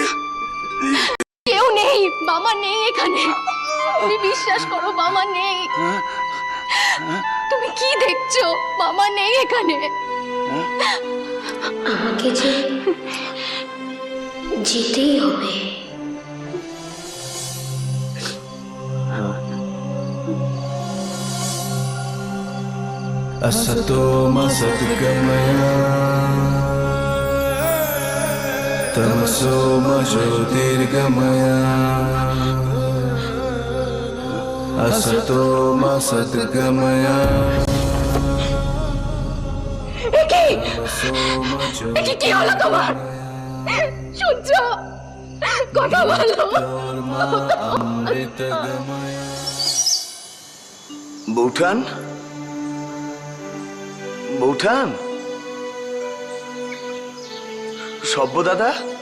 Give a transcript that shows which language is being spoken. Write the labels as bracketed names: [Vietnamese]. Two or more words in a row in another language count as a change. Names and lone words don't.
[Bangla] কেউ নেই, বাবা নেই এখানে। তুমি বিশ্বাস করো, বাবা নেই। তুমি কি দেখছো? বাবা নেই এখানে। আমাকে যে যেতেই হবে। [Sanskrit] असतो मा सद्गमया तमसो मा ज्योतिर्गमया असतो मा सद्गमया तमसो मा [Bangla] কি হলো তোমার? শুনছো? কথা বলো। [Sanskrit] ज्योतिर्मा अमृतगमया। [Bangla] বৌঠান, বৌঠান, সব্য দাদা।